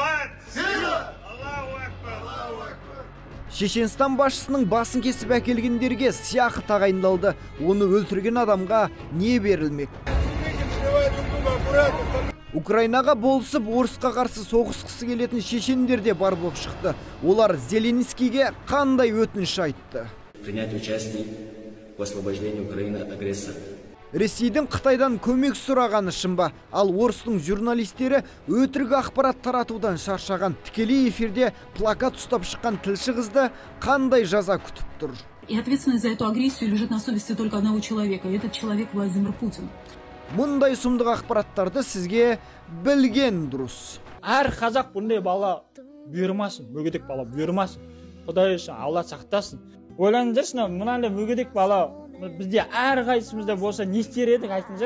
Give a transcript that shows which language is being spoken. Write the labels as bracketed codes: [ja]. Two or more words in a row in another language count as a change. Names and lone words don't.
[kk] Шешенстан басшысының басын кесіп әкелгендерге сыйақы тағайындалды. Оны өлтірген адамға не берілмек? Украинаға болысып, орысқа қарсы соғысқысы келетін шешендер де бар болып шықты. Олар Зеленскийге қандай өтініш айтты? [ru] Принять участие в освобождении Украины от агрессора. [kk] Ресейдің Қытайдан көмек сұрағаны шын ба? Ал орыстың журналистері өтірік ақпарат таратудан шаршаған. Тікелей эфирде плакат ұстап шыққан тілші қызды қандай жаза күтіп тұр? [ru] И ответственность за эту агрессию лежит на совести только одного человека. И этот человек Владимир Путин. [kk] Мұндай сұмдық ақпараттарды сізге білген дұрыс. Әр қазақ бұндай бала бұйырмасын, мүгедек бала бұйырмасын. Құдай үшін Алла сақтасын. Ойлаңыздаршы, мынандай мүгедек бала бізде әр қайсымызда болса не істер едік, айтыңыздар.